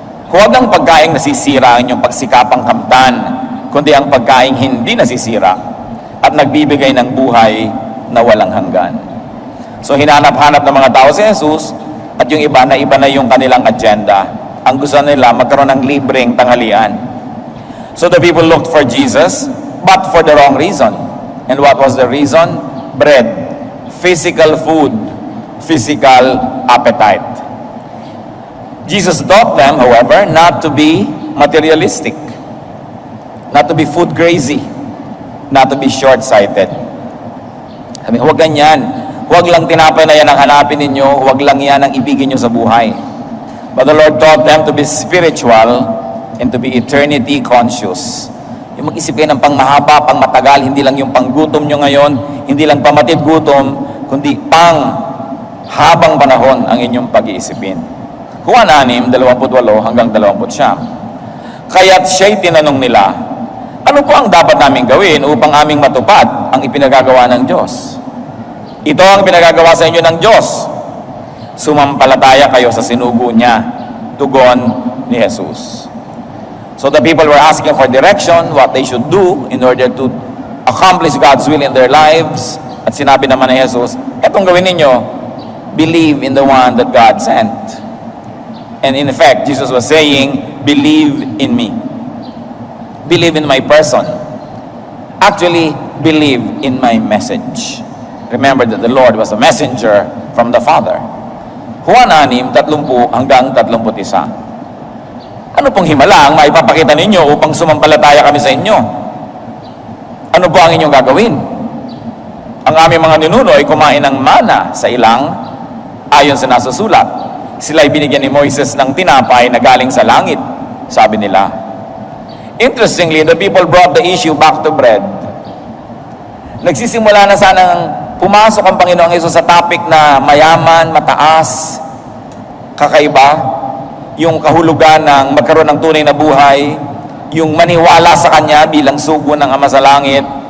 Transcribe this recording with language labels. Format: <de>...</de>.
<tl>Huwag ang pagkaing nasisira ang inyong pagsikapang kamtan, kundi ang pagkaing hindi nasisira at nagbibigay ng buhay na walang hanggan." So hinanap-hanap ng mga tao si Jesus, at yung iba na yung kanilang agenda. Ang gusto nila magkaroon ng libreng tanghalian.</tl> <en>So the people looked for Jesus, but for the wrong reason. And what was the reason? Bread, physical food, physical appetite. Jesus taught them, however, not to be materialistic, not to be food crazy, not to be short-sighted.</en> <tl>Sabi, huwag ganyan. Huwag lang tinapay na yan ang hanapin ninyo, huwag lang yan ang ibigin nyo sa buhay.</tl> <en>But the Lord taught them to be spiritual and to be eternity conscious.</en> <tl>Yung mag-isip kayo ng pangmahaba, pangmatagal, hindi lang yung panggutom nyo ngayon, hindi lang pamatid gutom, kundi pang habang panahon ang inyong pag-iisipin. Juan 6:28 hanggang 29. Kaya't siya'y tinanong nila, "Ano po ang dapat namin gawin upang aming matupad ang ipinagagawa ng Diyos?" "Ito ang pinagagawa sa inyo ng Diyos. Sumampalataya kayo sa sinugo niya." Tugon ni Jesus.</tl> <en>So the people were asking for direction, what they should do in order to accomplish God's will in their lives.</en> <tl>At sinabi naman ni Jesus, etong gawin ninyo,</tl> <en>believe in the one that God sent. And in effect, Jesus was saying, believe in me. Believe in my person. Actually, believe in my message. Remember that the Lord was a messenger from the Father.</en> <tl>Juan 6:30 hanggang 31. Ano pong himala ang maipapakita ninyo upang sumampalataya kami sa inyo? Ano po ang inyong gagawin? Ang aming mga ninuno ay kumain ng mana sa ilang ayon sa nasusulat. Sila'y binigyan ni Moises ng tinapay na galing sa langit, sabi nila.</tl> <en>Interestingly, the people brought the issue back to bread.</en> <tl>Nagsisimula na sanang pumasok ang Panginoong Hesus sa topic na mayaman, mataas, kakaiba, yung kahulugan ng magkaroon ng tunay na buhay, yung maniwala sa Kanya bilang sugo ng Ama sa Langit.</tl>